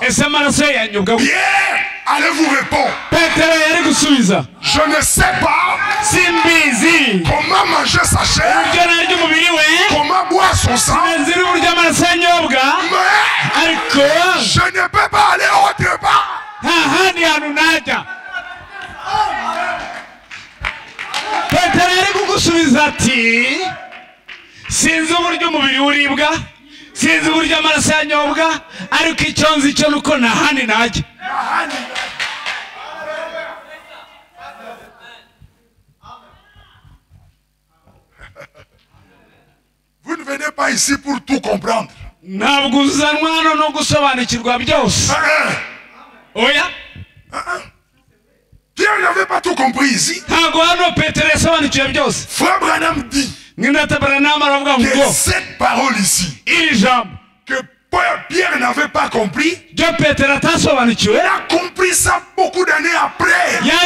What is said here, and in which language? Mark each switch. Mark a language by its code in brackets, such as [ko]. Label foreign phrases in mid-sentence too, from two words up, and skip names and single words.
[fr] Pierre, allez-vous répondre? Je ne sais pas comment manger sa chair, comment boire son sang, mais je ne peux pas aller autre part. [rw] sinzi uburyo amaraso yanyobwa ariko icyo nzi cyo nuko nta handi najya. [fr] Vous ne venez pas ici pour tout comprendre. [rw] Ntabwo uzanwa hano no gusobanukirwa byose. Oya. [fr] Pierre n'avait pas compris ici. Frère Branham dit que cette parole ici, que Pierre n'avait pas compris, il a compris ça beaucoup d'années après.